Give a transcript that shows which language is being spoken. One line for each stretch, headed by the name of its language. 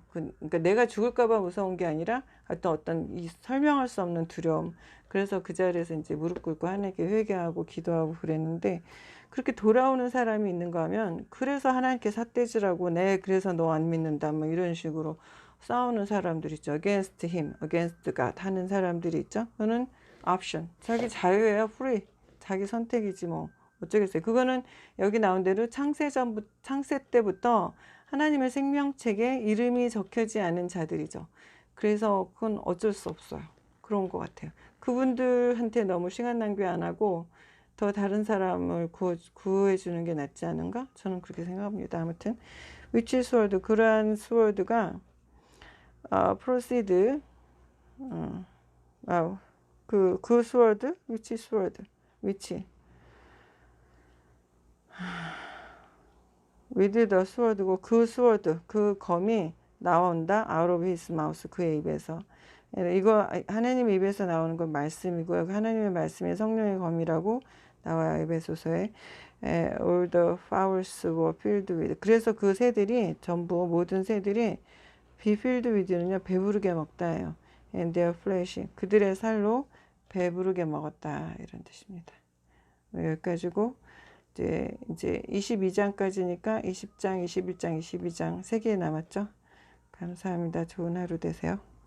Korean: 그러니까 내가 죽을까봐 무서운 게 아니라 어떤 이 설명할 수 없는 두려움. 그래서 그 자리에서 이제 무릎 꿇고 하나님께 회개하고 기도하고 그랬는데, 그렇게 돌아오는 사람이 있는가 하면, 그래서 하나님께 삿대질하고 그래서 너 안 믿는다 뭐 이런 식으로 싸우는 사람들 있죠.
English: against him, against God
Korean: 하는 사람들이 있죠. 그거는 option, 자기 자유예요. free, 자기 선택이지 뭐 어쩌겠어요. 그거는 여기 나온 대로 창세 때부터 하나님의 생명책에 이름이 적혀지 않은 자들이죠. 그래서 그건 어쩔 수 없어요. 그런 것 같아요. 그분들한테 너무 시간 낭비 안 하고 더 다른 사람을 구해주는 게 낫지 않은가? 저는 그렇게 생각합니다. 아무튼 위치 스월드, 그러한 스월드가 proceed, 그 스월드, 위치 스월드, 위치
English: with the sword
Korean: 고, 그 스워드, 그 검이 나온다.
English: out of his mouth,
Korean: 그의 입에서. 이거 하나님의 입에서 나오는 건 말씀이고요. 하나님의 말씀이 성령의 검이라고 나와요. 에베소서에.
English: all the fowls were filled with.
Korean: 그래서 그 새들이 전부, 모든 새들이
English: be filled with
Korean: 는요, 배부르게 먹다예요.
English: and their flesh,
Korean: 그들의 살로 배부르게 먹었다, 이런 뜻입니다. 여기까지고, 이제 22장까지니까 20장, 21장, 22장 3개 남았죠. 감사합니다. 좋은 하루 되세요.